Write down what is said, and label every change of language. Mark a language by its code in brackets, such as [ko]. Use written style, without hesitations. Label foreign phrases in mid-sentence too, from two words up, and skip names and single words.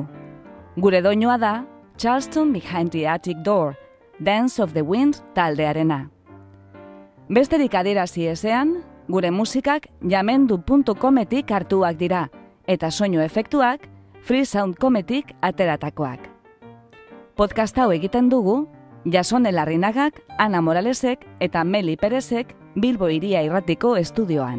[eu] Gure doinua da Charleston Behind the Attic Door, Dance of the Wind taldearena. Besterik adierazi ezean, gure musikak jamendu.cometik hartuak dira, eta soinu efektuak freesound.cometik ateratakoak. Podcast hau egiten dugu, Jason Larrinagak, Ana Moralesek eta Meli Perezek Bilbo Hiria Irratiko estudioan.